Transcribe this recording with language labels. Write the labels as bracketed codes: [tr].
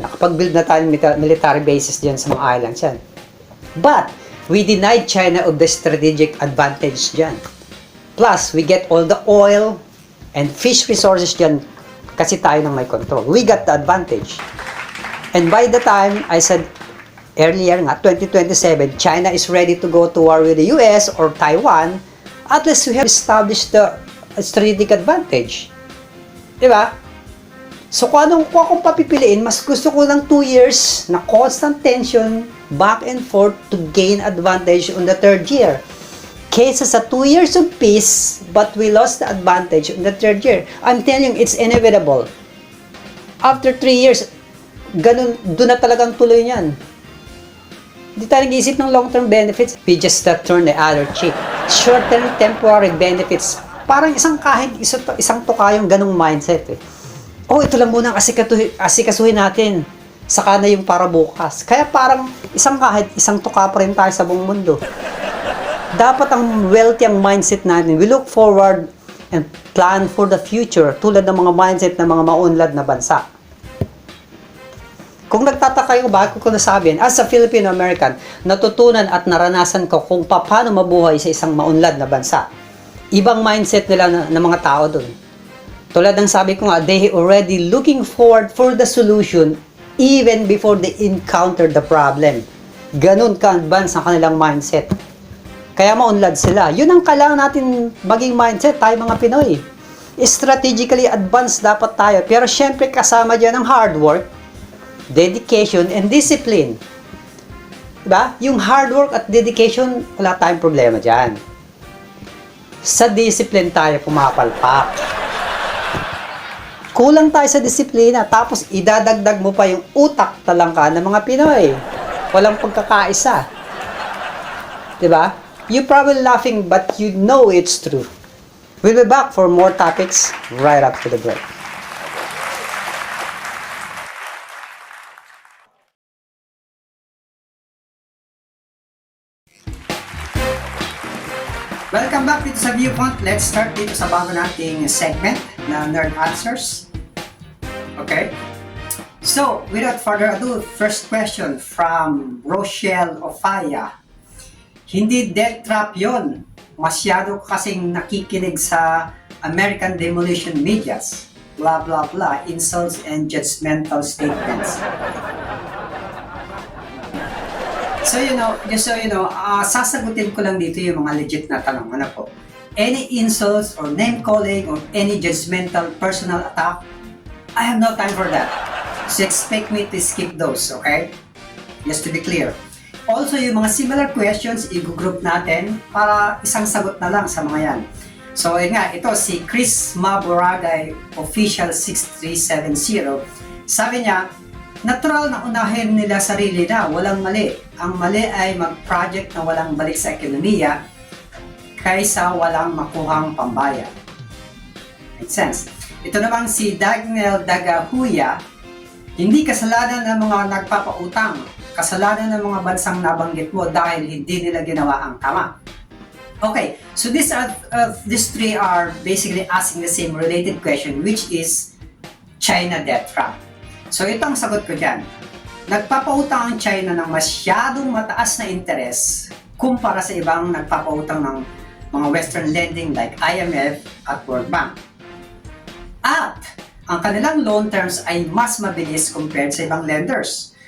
[tl] Nakapag-build na tayo ng military bases dyan sa mga islands dyan. [en] But, we denied China of the strategic advantage dyan. Plus, we get all the oil and fish resources [tl] dyan kasi tayo nang may [en] control. We got the advantage. And by the time, I said earlier nga, 2027, China is ready to go to war with the US or Taiwan, at least we have established the strategic advantage. Diba? [tl] So kung akong papipiliin, mas gusto ko lang 2 years na [en] constant tension, back and forth to gain advantage on the 3rd year. [tl] Kaysa sa [en] 2 years of peace, but we lost the advantage in the 3rd year. I'm telling you, it's inevitable. After 3 years, [tl] doon na talagang tuloy niyan. Hindi tayo nag-iisip ng [en] long-term benefits. We just turn the other cheek. Short-term temporary benefits. [tl] Parang isang tuka yung ganong mindset eh. Oh, ito lang muna ang asikasuhin natin. Saka na yung para bukas. Kaya parang isang tuka pa rin tayo sa buong mundo. Dapat ang wealthy ang mindset natin. [en] We look forward and plan for the future [tl] tulad ng mga mindset ng mga maunlad na bansa. Kung nagtataka kayo bakit ko nasabihin, as a Filipino-American, natutunan at naranasan ko kung paano mabuhay sa isang maunlad na bansa. Ibang mindset nila ng mga tao doon. Tulad ng sabi ko nga, [en] they already looking forward for the solution even before they encounter the problem. [tl] Ganun ka-advance ang kanilang mindset. Kaya maunlad sila. Yun ang kailangan natin maging mindset, tayo mga Pinoy. Strategically advanced dapat tayo. Pero syempre kasama dyan ang [en] hard work, dedication, and discipline. [tl] Diba? Yung hard work at dedication, wala tayong problema dyan. Sa discipline tayo pumapalpak. Kulang tayo sa disiplina, tapos idadagdag mo pa yung utak talangka ng mga Pinoy. Walang pagkakaisa. Diba? [en] You're probably laughing, but you know it's true. We'll be back for more topics right after the break. Welcome back dito sa Viewpoint. Let's start [tl] dito sa bago nating [en] segment na Nerd Answers. Okay? So, without further ado, first question from Rochelle Ofaya. [tl] Hindi death trap yon. Masyado kasing nakikinig sa American demolition medias. [en] Blah blah blah, insults and judgmental statements. So just so you know, [tl] sasagutin ko lang dito yung mga legit na tanong. Ano po? [en] Any insults or name calling or any judgmental personal attack, I have no time for that. So expect me to skip those, okay? Just to be clear. [tl] Also, yung mga similar questions, i-group natin para isang sagot na lang sa mga yan. So, yun nga, ito si Chris Maboragay, official 6370. Sabi niya, natural na unahin nila sarili na, walang mali. Ang mali ay mag-project na walang balik sa ekonomiya kaysa walang makuhang pambaya. [en] Makes sense. [tl] Ito namang si Daniel Dagahuya, hindi kasalanan ng mga nagpapautang, kasalanan ng mga bansang nabanggit mo dahil hindi nila ginawa ang tama. [en] Okay, so these three are basically asking the same related question, which is China debt trap. [tl] So ito ang sagot ko dyan. Nagpapautang ang China ng masyadong mataas na interes kumpara sa ibang nagpapautang ng mga Western lending like IMF at World Bank. At ang kanilang loan terms ay mas mabilis compared sa ibang lenders.